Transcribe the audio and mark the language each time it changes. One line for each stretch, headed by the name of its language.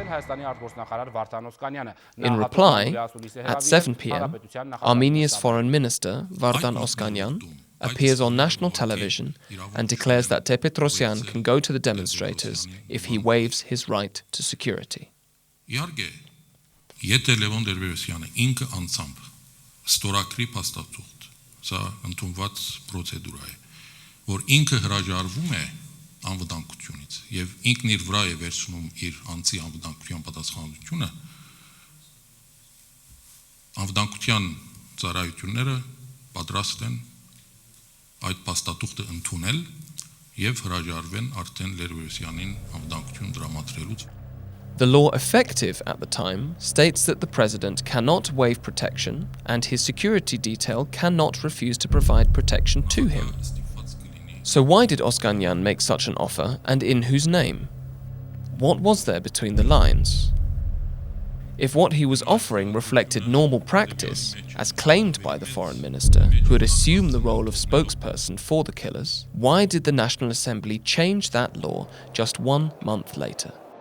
English: In reply, at 7 p.m, Armenia's Foreign Minister Vardan Oskanyan appears on national television and declares that Ter-Petrosyan can go to the demonstrators if he waives his right to security.
Armenian: Եթե Լևոն Տեր-Պետրոսյանը ինքը անձամբ ստորագրի փաստաթուղթ, սա ընդունված պրոցեդուրա է, որ ինքը հրաժարվում է անվտանգությունից եւ ինքն իր վրա է վերցնում իր անձի անվտանգության պատասխանատվությունը, անվտանգության ծառայությունները պատրաստ են այդ փաստաթուղթը ընդունել եւ հրաժարվեն արդեն Տեր-Պետրոսյանին անվտանգություն դրամատրելուց.
English: The law effective at the time states that the president cannot waive protection and his security detail cannot refuse to provide protection to him. So why did Oskanyan make such an offer and in whose name? What was there between the lines? If what he was offering reflected normal practice, as claimed by the foreign minister, who had assumed the role of spokesperson for the killers, why did the National Assembly change that law just 1 month later?